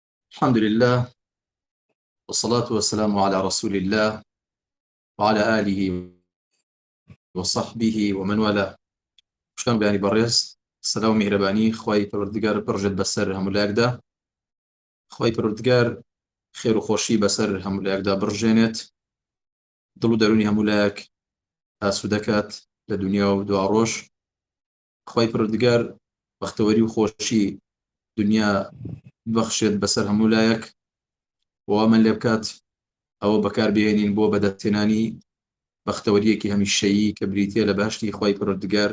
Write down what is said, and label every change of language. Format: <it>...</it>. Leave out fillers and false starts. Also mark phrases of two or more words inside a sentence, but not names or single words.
<ar>الحمد لله والصلاة والسلام على رسول الله وعلى آله وصحبه ومن والاه.</ar> <ckb>شلون بيانی بەڕێز سەلاو میهرەبانی خوای پەروەردگار بڕژێت بەسەر هەمولایەکدا، خوای پەروەردگار خێر و خۆشی بەسەر هەمولایەکدا بڕژێنێت، دڵ و دەرونی هەمولایەک ئاسوودەکات لە دنیا و دوا ڕۆژ. خوای پەروەردگار بەختەوەری و خۆشی دنیا بەخشێت بەسەر هەمولایەک و ئەمان لێ بکات ئەوە بەکاربهێنین بۆ بەدەستهێنانی بەختەوەریەکی هەمیشەیی کە بریتیە لە باشتی خوای پەروەردگار.</ckb>